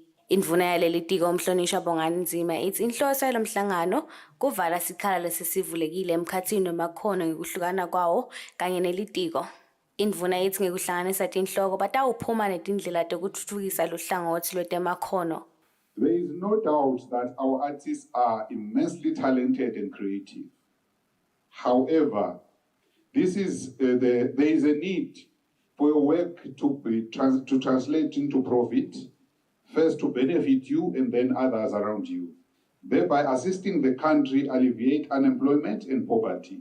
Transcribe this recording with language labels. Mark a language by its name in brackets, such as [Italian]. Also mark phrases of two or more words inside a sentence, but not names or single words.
[Swati] Indvuna yaleli tiko umhlonishwa Bonganzima ithi inhloso yalo mhlangano kuvala sikhala lesivulekile emkhatsini wemakhono ngekuhlukana kwawo kanye nelitiko. Indvuna ithi ngekuhlanganisa tinhloko batawuphuma netindlela tekutfutfukisa luhlangothi lwetemakhono. [English] There is no doubt that our artists are immensely talented and creative. However, there is a need for your work to translate into profit, first to benefit you and then others around you, thereby assisting the country alleviate unemployment and poverty.